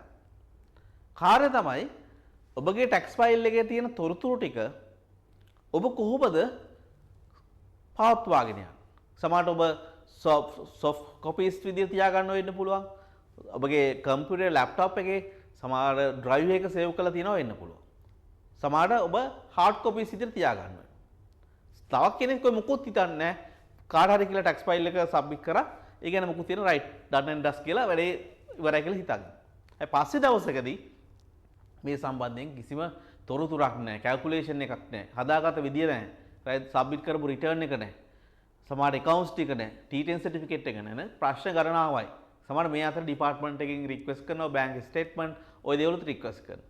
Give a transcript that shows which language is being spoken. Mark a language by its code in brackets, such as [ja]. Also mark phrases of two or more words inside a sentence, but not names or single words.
[si] කාර්යය තමයි ඔබගේ [en] tax file [si] එකේ තියෙන තොරතුරු ටික ඔබ කොහොමද පවත්වාගෙන යන්නේ? සමහරට ඔබ [en] soft copies [si] විදිහට තියාගන්න වෙන්න පුළුවන්. ඔබගේ [en] computer laptop [si] එකේ සමහර drive එක save කරලා තියෙනවා වෙන්න පුළුවන්. සමහරට ඔබ [en] hard copies [si] විදිහට තියාගන්න වෙනවා. තවත් කෙනෙක් කොයි මොකොත් හිතන්නේ නැහැ. කාට හරි කියලා [en] tax file [si] එක සබ්මිට් කරා. ඒ කියන්නේ මොකුත් තියෙන [en] right done and dust [si] කියලා වැඩේ ඉවරයි කියලා හිතන්නේ. ඒ පස්සේ දවසකදී මේ සම්බන්ධයෙන් කිසිම තොරතුරක් නැහැ, කැල්කියුලේෂන් එකක් නැහැ, හදාගත්ත විදිය නැහැ, [en] right submit [si] කරපු රිටර්න් එක නැහැ. සමහර accounts ටික නැහැ, T10 certificate එක නැහැ. ප්‍රශ්න ගණනාවයි. සමහර මේ අතර ඩිපාර්ට්මන්ට් එකකින් රික්වෙස්ට් කරනවා, [en] bank statement [si] ඔය දේවලුත් රික්වෙස්ට් කරනවා.